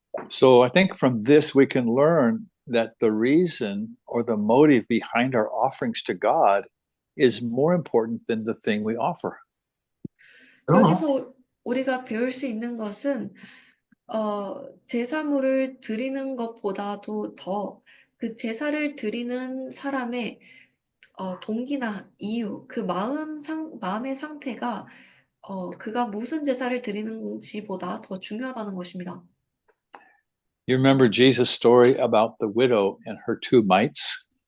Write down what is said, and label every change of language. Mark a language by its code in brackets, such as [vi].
[en] So I think from this we can learn that the reason or the motive behind our offerings to God is more important than the thing we offer. [ko] 여기서 우리가 배울 수 있는 것은 제사물을 드리는 것보다도 더 그 제사를 드리는 사람의 동기나 이유, 그 마음의 상태가 그가 무슨 제사를 드리는지보다 더 중요하다는 것입니다. [en] You remember Jesus' story about the widow and her two mites,